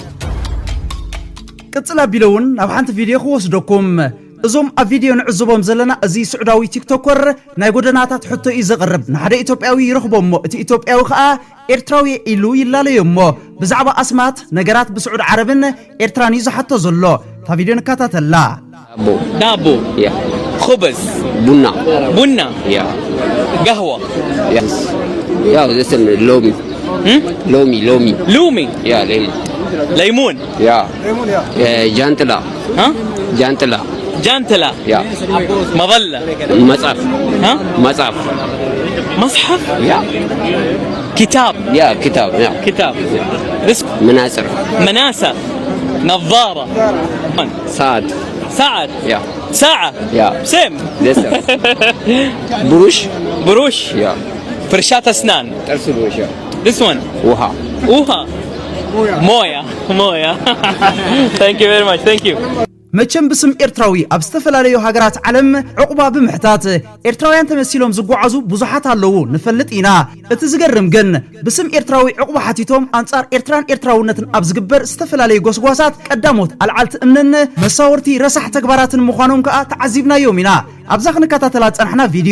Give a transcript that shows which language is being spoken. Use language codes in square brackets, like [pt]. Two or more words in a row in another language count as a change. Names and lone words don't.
[ti] ቅጽላ ቢለውን ኣብ ሓንቲ ቪድዮ ክወስደኩም እዞም ኣብ ቪድዮ ንዕዘቦም ዘለና እዚ ስዑዳዊ ቲክቶከር ናይ ጎደናታት ሕቶ እዩ ዘቕርብ ንሓደ ኢትዮጵያዊ ይረኽቦሞ እቲ ኢትዮጵያዊ ከዓ ኤርትራዊ ኢሉ ይላለዮሞ ብዛዕባ ኣስማት ነገራት ብስዑድ ዓረብን ኤርትራን እዩ ዝሓቶ ዘሎ ታ ቪድዮ ንከታተላ [ar] دابو خبز بنا قهوة يا اسم لومي يا ليمون يا جانتلا جانتلا يا مظلة مصحف يا كتاب كتاب رزق مناسة نظارة ساعة يا ساعة يا سيم بروش يا فرشاة أسنان ترسلوش يا [en] this one موية thank you very much thank you [ti] መቸም ብስም ኤርትራዊ ኣብ ዝተፈላልዩ ሃገራት ዓለም ዕቁባ ብምሕታት ኤርትራውያን ተመሲሎም ዝጓዓዙ ብዙሓት ኣለዉ ንፈልጥ ኢና እቲ ዝገርም ግን ብስም ኤርትራዊ ዕቁባ ሓቲቶም አንጻር ኤርትራን ኤርትራውነትን ኣብ ዝግበር ዝተፈላልዩ ጎስጓሳት ቀዳሞት አልዓልቲ እምነን መሳወርቲ ረሳሕ ተግባራትን ምዃኖም ከዓ ተዓዚብናዮም ኢና ኣብዛ ክንከታተላ ፀናሕና ቪድዮ